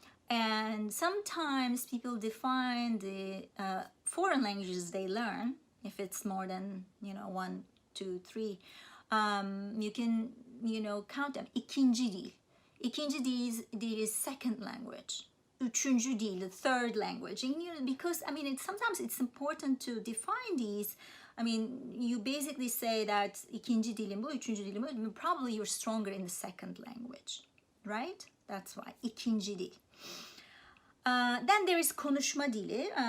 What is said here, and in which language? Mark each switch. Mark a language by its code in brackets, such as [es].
[en] And sometimes people define the foreign languages they learn, if it's more than, 1, 2, 3, you can, count them. İkinci dil. İkinci dil is second language. Üçüncü dil, the third language. And, because, sometimes it's important to define these. You basically say that [tr] ikinci dilim bu, üçüncü dilim bu. [en] Probably you're stronger in the second language, right? That's why ikinci dil. Then there is konuşma dili.